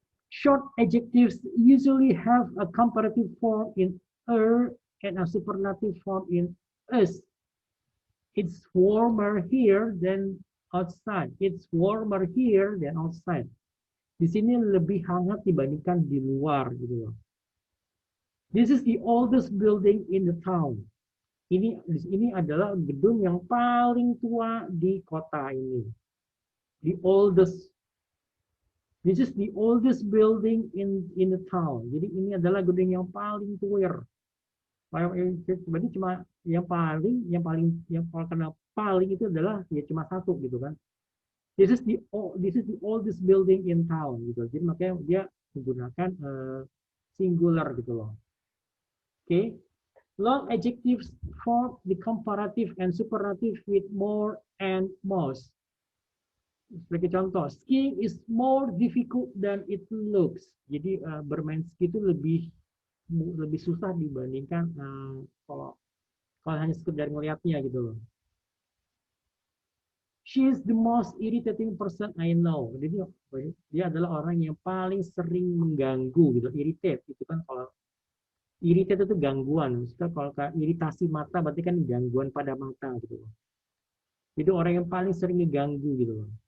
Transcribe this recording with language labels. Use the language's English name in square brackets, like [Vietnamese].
[English] Short adjectives usually have a comparative form in er and a superlative form in us. It's warmer here than outside. It's warmer here than outside. [Indonesian] Di sini lebih hangat dibandingkan di luar gitu loh. [English] This is the oldest building in the town. [Indonesian] Ini adalah gedung yang paling tua di kota ini. [English] The oldest. This is the oldest building in the town. [Indonesian] Jadi ini adalah gedung yang paling tua. Berarti cuma yang karena paling itu adalah ya cuma satu gitu kan. [English] This is the oldest building in town [Indonesian] gitu. Jadi makanya dia menggunakan singular gitu loh. Oke. [English] Long adjectives form the comparative and superlative with more and most. [Indonesian] Sebagai contoh, [English] skiing is more difficult than it looks. [Indonesian] Jadi bermain ski itu lebih susah dibandingkan kalau hanya sekedar melihatnya gitu loh. [English] She is the most irritating person I know. [Indonesian] Jadi dia adalah orang yang paling sering mengganggu gitu. Irritate itu kan kalau irritate itu gangguan. Maksudnya kalau iritasi mata berarti kan gangguan pada mata gitu. Jadi orang yang paling sering diganggu gitu.